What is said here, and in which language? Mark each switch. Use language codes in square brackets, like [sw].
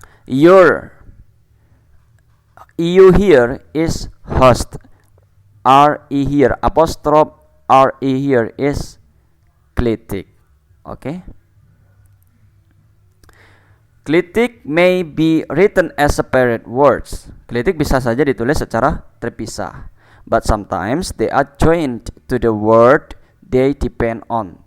[en] Your EU here is host. RE here, apostrophe RE here is clitic. Okay. Clitic may be written as separate words. [id] Clitic bisa saja ditulis secara terpisah. [en] But sometimes they are joined to the word they depend on.